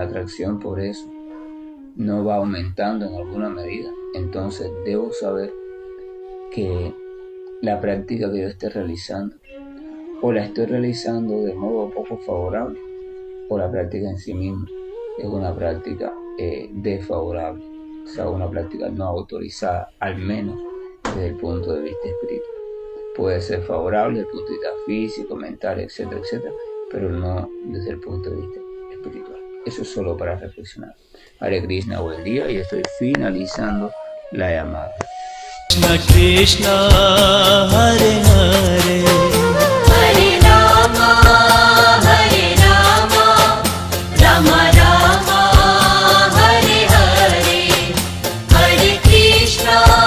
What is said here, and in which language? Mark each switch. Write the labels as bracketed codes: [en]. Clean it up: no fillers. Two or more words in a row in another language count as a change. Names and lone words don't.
[es] atracción por eso no va aumentando en alguna medida, entonces debo saber que la práctica que yo esté realizando, o la estoy realizando de modo poco favorable, o la práctica en sí misma es una práctica desfavorable, o sea, una práctica no autorizada, al menos desde el punto de vista espiritual. Puede ser favorable desde el punto de vista físico, mental, etcétera, etcétera, pero no desde el punto de vista espiritual. Eso es solo para reflexionar. Hare Krishna, buen día, y estoy finalizando la llamada. Krishna Krishna Hare Hare Hare Rama Rama Rama Hare Hare Hare Krishna